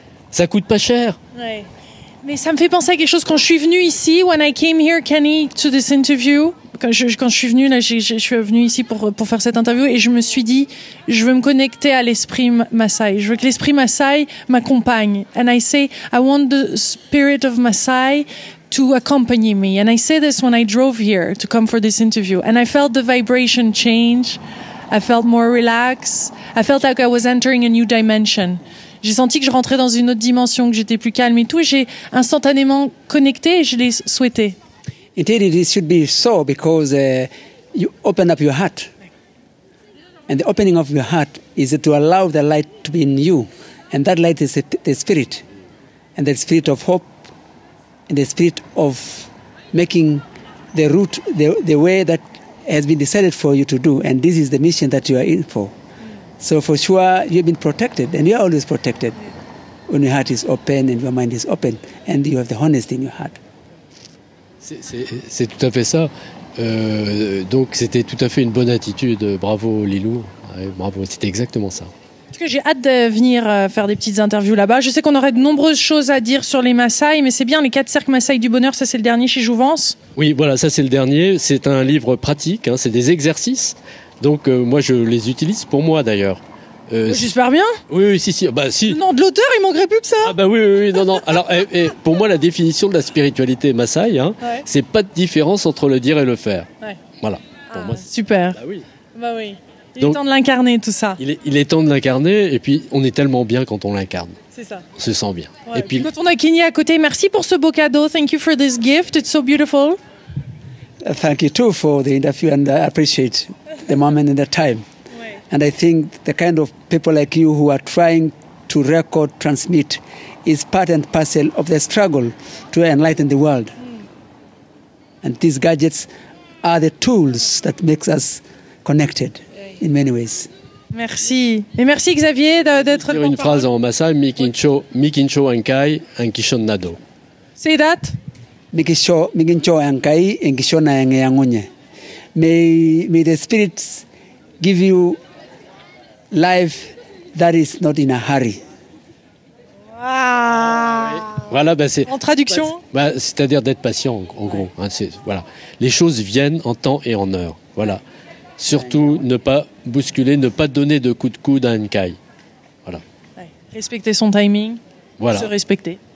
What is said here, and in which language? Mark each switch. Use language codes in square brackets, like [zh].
[fr] Ça coûte pas cher. Ouais. Mais ça me fait penser à quelque chose. Quand je suis venue ici, [en] when I came here, Kenny, to this interview, [fr] quand je suis venue, là, je suis venue ici pour faire cette interview et je me suis dit, je veux me connecter à l'esprit Maasai. Je veux que l'esprit Maasai m'accompagne. [en] And I say, I want the spirit of Maasai to accompany me. And I say this when I drove here to come for this interview. And I felt the vibration change. I felt more relaxed. I felt like I was entering a new dimension. [fr] J'ai senti que je rentrais dans une autre dimension, que j'étais plus calme et tout. Et j'ai instantanément connecté et je l'ai souhaité. [en] Indeed, it should be so because you open up your heart. And the opening of your heart is to allow the light to be in you. And that light is the spirit. And the spirit of hope. And the spirit of making the route the way that has been decided for you to do. And this is the mission that you are in for. So for sure, you've been protected, and you are always protected when your heart is open and your mind is open, and you have the honesty in your heart. [fr] C'est tout à fait ça. Donc c'était tout à fait une bonne attitude. Bravo Lilou. Ouais, bravo, c'était exactement ça. Parce que j'ai hâte de venir faire des petites interviews là-bas. Je sais qu'on aurait de nombreuses choses à dire sur les Maasai, mais c'est bien, les 4 cercles Maasai du bonheur, ça c'est le dernier chez Jouvence. Oui, voilà, ça c'est le dernier. C'est un livre pratique, hein, c'est des exercices. Donc moi je les utilise pour moi d'ailleurs. J'espère bien. Oui, si. Bah, si. Non, de l'auteur, il manquerait plus que ça. Ah bah oui, non. Alors, pour moi, la définition de la spiritualité Maasai, c'est pas de différence entre le dire et le faire. Ouais. Voilà. Pour moi, super. Bah oui. Il est temps de l'incarner, tout ça. Il est temps de l'incarner, et puis on est tellement bien quand on l'incarne. C'est ça. On se sent bien. Ouais. Et puis quand on a Kenny à côté, merci pour ce beau cadeau. [en] Thank you for this gift. It's so beautiful. Thank you too for the interview, and I appreciate the moment and the time. And I think the kind of people like you who are trying to record, transmit, is part and parcel of the struggle to enlighten the world. And these gadgets are the tools that makes us connected in many ways. [fr] Merci. Et merci Xavier d'être une phrase en Maasai, [mas] Mikincho Ankai, Ankishon Nado. [en] Say that. [mas] Mikincho Ankai, Ankishon Nangunye. [en] May the spirits give you life that is not in a hurry. [fr] Voilà, bah c'est, En traduction? c'est-à-dire d'être patient, en gros. Hein, voilà. Les choses viennent en temps et en heure. Voilà. Surtout, ne pas bousculer, ne pas donner de coup de coude à une caille. Voilà. Ouais. Respecter son timing, Voilà. se respecter.